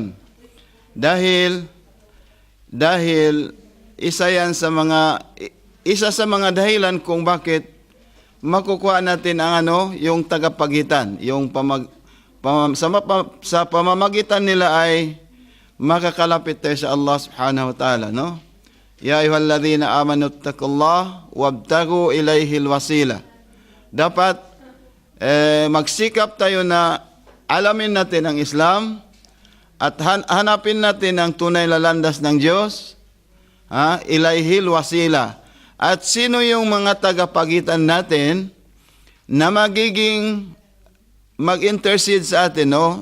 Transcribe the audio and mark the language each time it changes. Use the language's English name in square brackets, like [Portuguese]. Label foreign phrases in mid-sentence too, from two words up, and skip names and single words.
[Filipino] Dahil isa sa mga dahilan kung bakit makukuha natin ang yung tagapagitan, yung sa pamamagitan nila ay makakalapit tayo sa Allah [Arabic] سبحانه وتعالى, [Filipino] no? [Arabic] يا أيها الذين آمنوا اتقوا الله وابتغوا إليه الوسيلة. [Filipino] Dapat magsikap tayo na alamin natin ang Islam at hanapin natin ang tunay na landas ng Diyos, [Arabic] إليه الوسيلة. [Filipino] At sino yung mga tagapagitan natin na magiging mag-intercede sa atin, no?